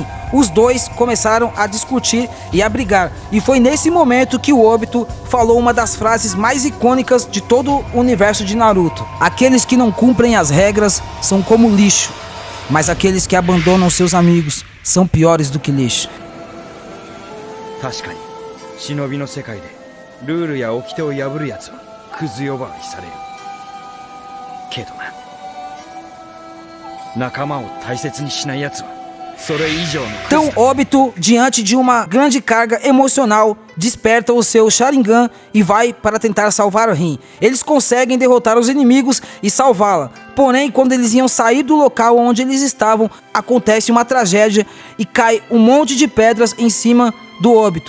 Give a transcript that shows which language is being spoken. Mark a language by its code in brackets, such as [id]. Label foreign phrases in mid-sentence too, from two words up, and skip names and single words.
[pt] Os dois começaram a discutir e a brigar. E foi nesse momento que o Obito falou uma das frases mais icônicas de todo o universo de Naruto. Aqueles que não cumprem as regras são como lixo, mas aqueles que abandonam seus amigos são piores do que lixo. [ja] 確かに忍びの世界でルールや掟を破るやつはクズ呼ばわりされるけどな、仲間を大切にしないやつはそれ以上のクズだ。 [pt] Então Obito, diante de uma grande carga emocional, desperta o seu Sharingan e vai para tentar salvar a Rin. Eles conseguem derrotar os inimigos e salvá-la. Porém, quando eles iam sair do local onde eles estavam, acontece uma tragédia e cai um monte de pedras em cima do Obito.